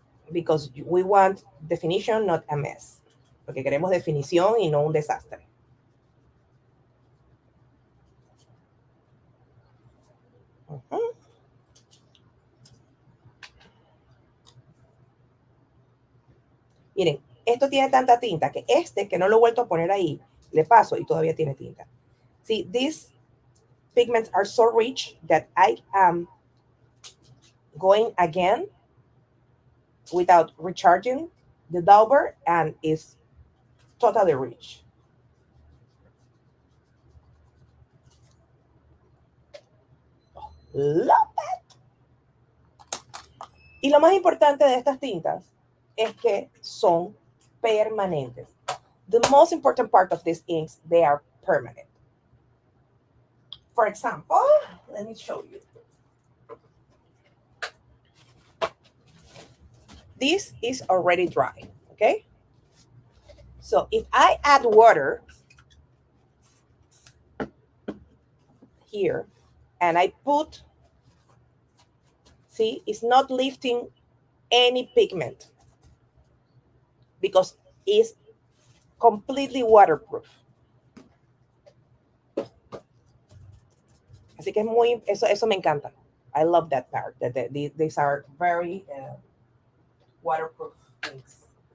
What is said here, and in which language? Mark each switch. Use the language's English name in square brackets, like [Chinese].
[English] Because we want definition, not a mess. [Spanish] Porque queremos definición y no un desastre. Miren, esto tiene tanta tinta que que no lo he vuelto a poner ahí, le paso y todavía tiene tinta. [English] See, these pigments are so rich that I am going again without recharging the dauber, and it's totally rich. Love that. [Spanish] Y lo más importante de estas tintas es que son permanentes. [English] The most important part of these inks, they are permanent. For example, let me show you. This is already dry, okay? So if I add water here and I put, see, it's not lifting any pigment because it's completely waterproof. [Spanish] Así que es muy, eso me encanta. [English] I love that part, that these are very waterproof inks.